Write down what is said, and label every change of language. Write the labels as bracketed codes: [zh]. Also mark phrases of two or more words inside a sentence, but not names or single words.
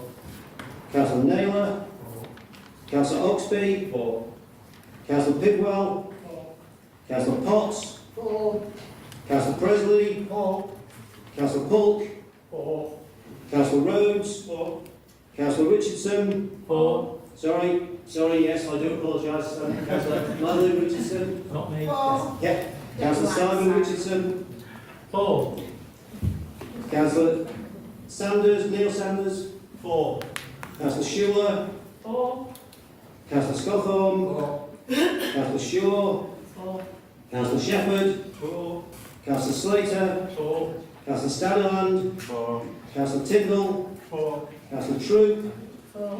[en] Councillor Naylor. Councillor Oxby. 4. Councillor Pidwell. 4. Councillor Potts. 4. Councillor Presley. 4. Councillor Polk. 4. Councillor Rhodes. 4. Councillor Richardson. 4. Sorry, yes, I do apologise. Councillor Madeline Richardson. Not me. Yeah. Councillor Simon Richardson. 4. Councillor Sanders, Neil Sanders. 4. Councillor Schuler. 4. Councillor Scothorne. 4. Councillor Shaw. 4. Councillor Shepherd. 4. Councillor Slater. 4. Councillor Stannard. 4. Councillor Tyndall. 4. Councillor Troop. 4.